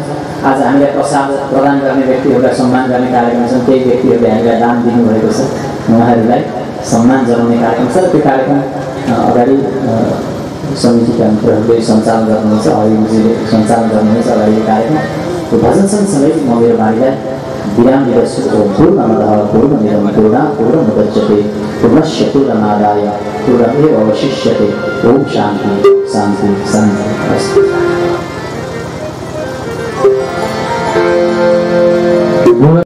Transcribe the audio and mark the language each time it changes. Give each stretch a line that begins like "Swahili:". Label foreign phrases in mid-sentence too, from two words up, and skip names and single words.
Nepali: आज हामीलाई प्रसाद प्रदान गर्ने व्यक्तिहरूलाई सम्मान गर्ने कार्यक्रम छन् केही व्यक्तिहरूले हामीलाई दान दिनुभएको छ उहाँहरूलाई सम्मान जनाउने कार्यक्रम छ त्यो कार्यक्रम अगाडि समितिका मित्रहरूले सञ्चालन गर्नुहुनेछ अहिलेले सञ्चालन गर्नुहुनेछ अगाडि कार्यक्रम भजन सँगसँगै म मेरो बारीलाई विराम दिँदछु
Sanskrit: पूर्णमदः पूर्णमिदं पूर्णमुदच्यते पूर्णस्य पूर्णमादाय पूर्णमेवावशिष्यते ओम शान्ति शान्ति शान्ति अस्तु